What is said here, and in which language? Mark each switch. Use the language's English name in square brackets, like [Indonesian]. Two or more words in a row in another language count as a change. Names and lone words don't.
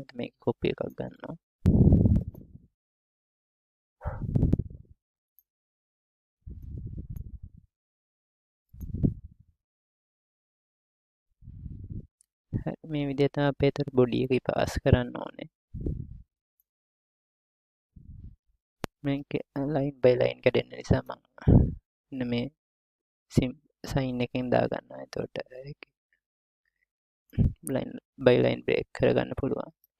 [Sinhala] මේක copy එකක් ගන්නවා. මේ විදිහට තමයි අපේ තර body එක pass කරන්න ඕනේ. මේක [English] line by line [Sinhala] කැඩෙන නිසා මම මේ sign එකෙන් දා ගන්නවා. එතකොට [English] line by line break [Sinhala] කරගන්න පුළුවන්.